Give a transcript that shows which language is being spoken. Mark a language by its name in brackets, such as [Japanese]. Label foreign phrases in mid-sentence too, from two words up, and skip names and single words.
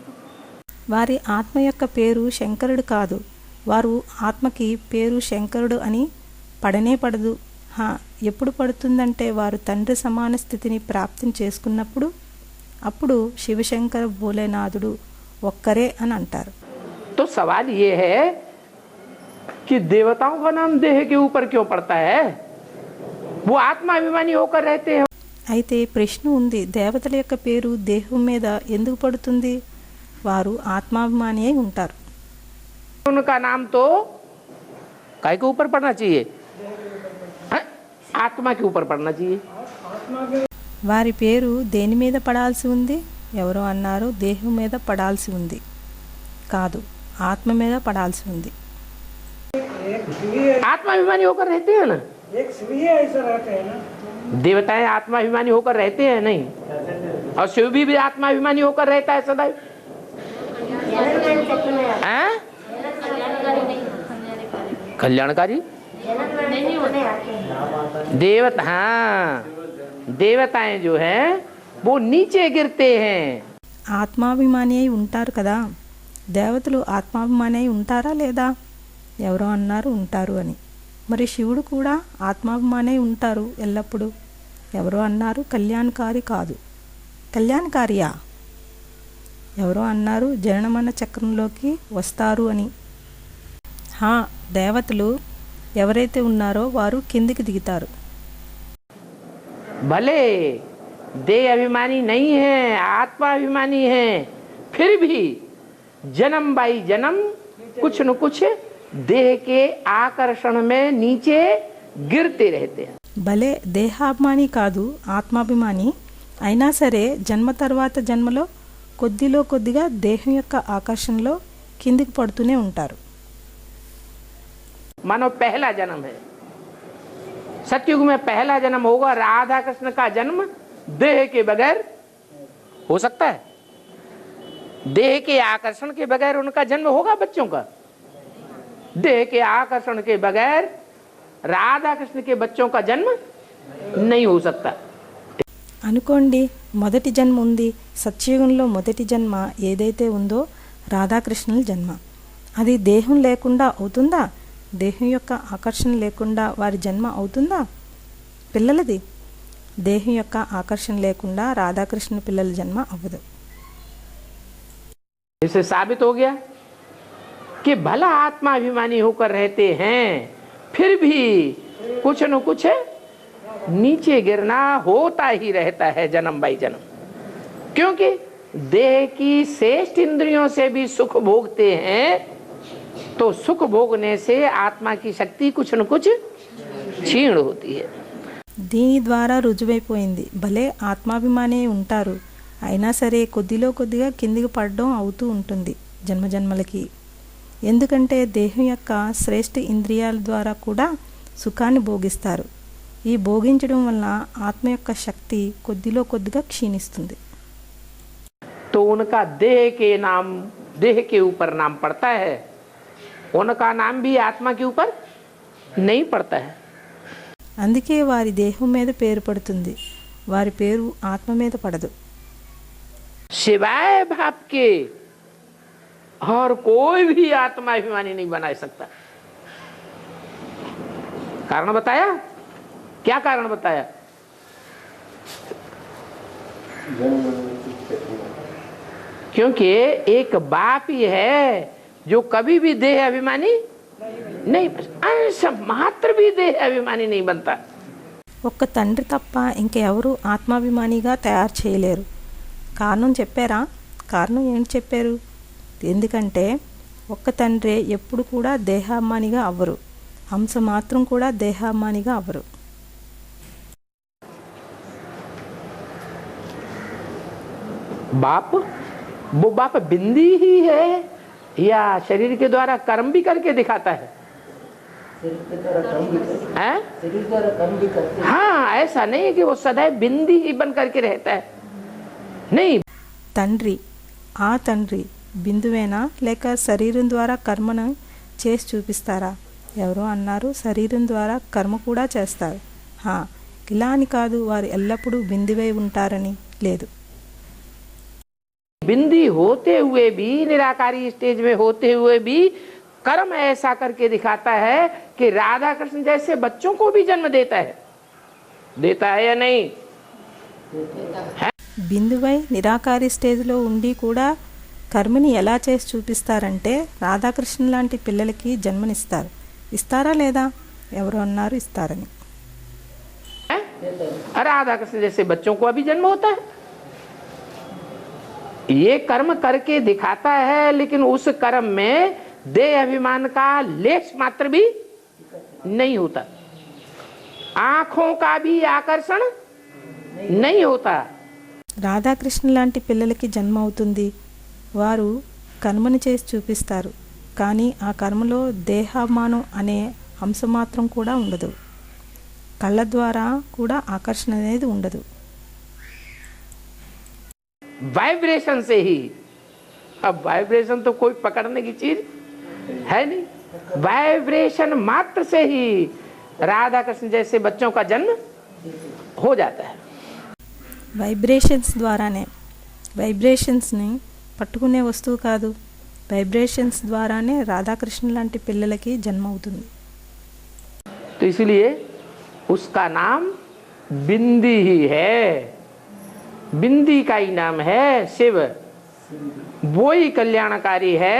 [Telugu] వారి ఆత్మ యొక్క పేరు శంకరుడు కాదు, వారు ఆత్మకి పేరు శంకరుడు అని పడనే పడదు. ఎప్పుడు పడుతుందంటే వారు తండ్రి సమాన స్థితిని ప్రాప్తం చేసుకున్నప్పుడు, అప్పుడు శివశంకర భోలేనాథుడు ఒక్కరే అని అంటారు. [Hindi] तो सवाल ये है कि देवताओं का नाम देह के ऊपर क्यों पड़ता है, वो आत्माभिमानी होकर रहते हैं. [Telugu] అయితే ప్రశ్న ఉంది, దేవతల యొక్క పేరు దేహం మీద ఎందుకు పడుతుంది, వారు ఆత్మాభిమాని అయి ఉంటారు. [Hindi] उनका नाम तो काय के ऊपर पड़ना चाहिए, आत्मा के ऊपर पड़ना चाहिए. [Telugu] వారి పేరు దేని మీద పడాల్సి ఉంది, ఎవరో అన్నారు దేహం మీద పడాల్సి ఉంది, కాదు ఆత్మ మీద పడాల్సి ఉంది. [Hindi] आत्माभिमानी होकर रहते हैं ना, एक शिव ही ऐसा रहते हैं ना. देवताएं आत्माभिमानी होकर रहते हैं नहीं, और शिव भी आत्माभिमानी होकर रहता है सदैव. हैं? कल्याणकारी देवता, हाँ, देवताएं जो हैं वो नीचे गिरते हैं. [Telugu] ఆత్మాభిమాని అయి ఉంటారు కదా, దేవతలు ఆత్మాభిమాని అయి ఉంటారా లేదా, ఎవరో అన్నారు ఉంటారు అని. మరి శివుడు కూడా ఆత్మాభిమాని అయి ఉంటారు ఎల్లప్పుడూ, ఎవరో అన్నారు కళ్యాణకారి కాదు. కళ్యాణకారియా, ఎవరో అన్నారు జననమరణ చక్రంలోకి వస్తారు అని. దేవతలు ఎవరైతే ఉన్నారో వారు కిందికి దిగుతారు. [Hindi] भले देह अभिमानी नहीं है, आत्माभिमानी है, फिर भी जन्म बाई जन्म कुछ न कुछ देह के आकर्षण में नीचे गिरते रहते हैं. [Telugu] భలే దేహాభిమాని కాదు, ఆత్మాభిమాని అయినా సరే జన్మ తర్వాత జన్మలో కొద్దిలో కొద్దిగా దేహం యొక్క ఆకర్షణలో కిందికి పడుతూనే ఉంటారు. [Hindi] मानो पहला जन्म है, सतयुग में पहला जन्म होगा, राधा कृष्ण का जन्म देह के बगैर हो सकता है, देह के आकर्षण के बगैर उनका जन्म होगा बच्चों का, देह के आकर्षण के बगैर राधा कृष्ण के बच्चों का जन्म नहीं हो सकता. [Telugu] అనుకోండి, మొదటి జన్మ ఉంది, సత్యయుగంలో మొదటి జన్మ ఏదైతే ఉందో రాధాకృష్ణుల జన్మ, అది దేహం లేకుండా అవుతుందా, దేహం యొక్క ఆకర్షణ లేకుండా వారి జన్మ అవుతుందా, పిల్లలది దేహం యొక్క ఆకర్షణ లేకుండా రాధాకృష్ణ పిల్లల జన్మ అవ్వదు. [Hindi] इससे साबित हो गया कि भला आत्माभिमानी होकर रहते हैं, फिर भी कुछ न कुछ नीचे गिरना होता ही रहता है जन्म बाई जन्म, क्योंकि देह की श्रेष्ठ इंद्रियों से भी सुख भोगते हैं, तो सुख भोगने से आत्मा की शक्ति कुछ न कुछ क्षीण होती है. [Telugu] దీని ద్వారా రుజువైపోయింది, భలే ఆత్మాభిమానే ఉంటారు అయినా సరే కొద్దిలో కొద్దిగా కిందికి పడడం అవుతూ ఉంటుంది జన్మజన్మలకి. ఎందుకంటే దేహం యొక్క శ్రేష్ఠ ఇంద్రియాల ద్వారా కూడా సుఖాన్ని భోగిస్తారు. ఈ భోగించడం వల్ల ఆత్మ యొక్క శక్తి కొద్దిలో కొద్దిగా క్షీణిస్తుంది. [Hindi] तो उनका देह के नाम, देह के ऊपर नाम पड़ता है, उनका नाम भी आत्मा के ऊपर नहीं पड़ता है. [Telugu] అందుకే వారి దేహం మీద పేరు పడుతుంది, వారి పేరు ఆత్మ మీద పడదు. [Hindi] सिवाय भाव के और कोई भी आत्माभिमानी नहीं बना सकता. कारण बताया, क्या कारण बताया, क्योंकि एक बाप ही है जो कभी भी देह अभिमानी नहीं, अंश मात्र भी देह अभिमानी नहीं बनता। [Telugu] ఒక్క తండ్రి తప్ప ఇంకెవరూ ఆత్మాభిమానిగా తయారు చేయలేరు. కారణం చెప్పారా? కారణం ఏంటి చెప్పారు? ఎందుకంటే ఒక్క తండ్రే ఎప్పుడు కూడా దేహాభిమానిగా అవ్వరు, హంస మాత్రం కూడా దేహాభిమానిగా అవ్వరు. [Hindi] बाप, वो बाप बिंदी ही है या शरीर के द्वारा कर्म भी करके दिखाता है? हैं? हाँ, ऐसा नहीं है कि वो सदैव बिंदी ही बन करके रहता है, नहीं। [Telugu] తండ్రి, ఆ తండ్రి బిందువేనా లేక శరీరం ద్వారా కర్మను చేసి చూపిస్తారా? ఎవరో అన్నారు శరీరం ద్వారా కర్మ కూడా చేస్తారు. ఇలా అని కాదు వారు ఎల్లప్పుడూ బిందువై ఉంటారని లేదు. [Hindi] बिंदी होते हुए भी, निराकारी स्टेज में होते हुए भी कर्म ऐसा करके दिखाता है कि राधा कृष्ण जैसे बच्चों को भी जन्म देता है या नहीं? [Telugu] బిందువై నిరాకారి స్టేజ్లో ఉండి కూడా కర్మని ఎలా చేసి చూపిస్తారంటే రాధాకృష్ణ లాంటి పిల్లలకి జన్మనిస్తారు. ఇస్తారా లేదా? ఎవరు అన్నారు ఇస్తారని. [Hindi] राधा कृष्ण जैसे बच्चों को अभी जन्म होता है। ये कर्म करके दिखाता है, लेकिन उस कर्म में देह अभिमान का लेश मात्र भी नहीं होता, आंखों का भी आकर्षण नहीं होता. [Telugu] రాధాకృష్ణ లాంటి పిల్లలకి జన్మ అవుతుంది. వారు కర్మని చేసి చూపిస్తారు, కానీ ఆ కర్మలో దేహాభిమానం అనే అంశ మాత్రం కూడా ఉండదు. కళ్ళ ద్వారా కూడా ఆకర్షణ అనేది ఉండదు. [Hindi] वाइब्रेशन से ही, अब वाइब्रेशन तो कोई पकड़ने की चीज है नहीं, वाइब्रेशन मात्र से ही राधा कृष्ण जैसे बच्चों का जन्म हो जाता है. [Telugu] వైబ్రేషన్స్ ద్వారానే, వైబ్రేషన్స్ని పట్టుకునే వస్తువు కాదు, వైబ్రేషన్స్ ద్వారానే రాధాకృష్ణ లాంటి పిల్లలకి జన్మ అవుతుంది. [Hindi] तो इसलिए उसका नाम बिंदी ही है, बिंदी का ही नाम है शिव, वो ही कल्याणकारी है.